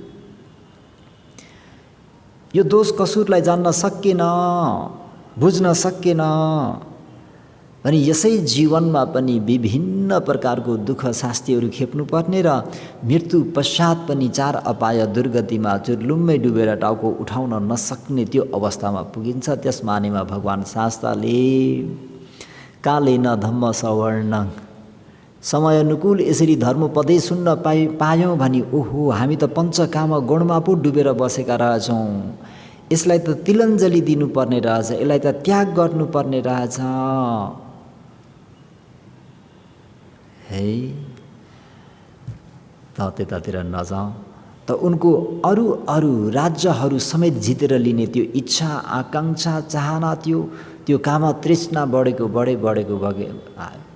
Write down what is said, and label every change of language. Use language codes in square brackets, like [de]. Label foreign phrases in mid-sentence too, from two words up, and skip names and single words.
[ne] यो दोष कसुरलाई जान्न सकेन, बुझ्न सकेन भने यसै जीवनमा पनि विभिन्न प्रकारको दुःख शास्तिहरू खेप्नुपर्ने र मृत्यु पश्चात पनि 4 अपाय दुर्गतिमा चुर्लुम्मै डुबेर टाउको उठाउन नसक्ने त्यो अवस्थामा पुगिन्छ। त्यस मानेमा भगवान् शास्त्रले [pi] कालेन धम्म सवर्ण [ne] समय अनुकूल यसरी धर्मोपदेश सुन्न पायौँ भने ओहो हामी त पञ्चकाम गुणमा पो डुबेर बसेका रहेछौँ, यसलाई त तिलञ्जली दिनुपर्ने रहेछ, यसलाई त त्याग गर्नुपर्ने रहेछ। है त त्यतातिर नजाउँ त उनको अरू अरू राज्यहरू समेत जितेर लिने त्यो इच्छा आकाङ्क्षा चाहना त्यो काम तृष्णा बढेको बढेको आयो।